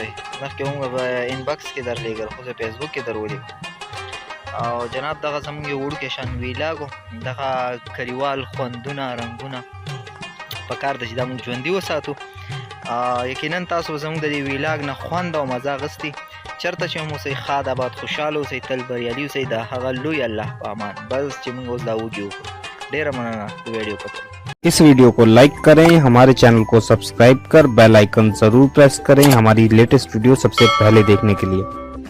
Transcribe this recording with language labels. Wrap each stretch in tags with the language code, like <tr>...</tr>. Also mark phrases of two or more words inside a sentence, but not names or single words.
<ps>وایي مخکې موږ په انبکس کې درلېږل خو زه فیسبوک کې درولي او جناب دغه زموږ یو وړوکی شان ویلاګ و دغه کلیوال خوندونه رنګونه پکار ده چې دا موږ ژوندي وساتو یقینا تاسو به زموږ د دې ویلاګ نه خوند او مزه اخیستي چېرته چې هم اوسئ ښاد آباد خوشحاله اوسئ تل بریالي اوسئ د هغه لوی الله په امان بس چې موږ اوس دا وږي وکړو ډېره مننه ویډیو کتلو</ps> <hi>इस वीडियो को लाइक करें, हमारे चैनल को सब्सक्राइब कर</hi> <en>bell icon</en> <hi>जरूर प्रेस करें हमारी</hi> <en>latest video</en> <hi>सबसे पहले देखने के लिए।</hi>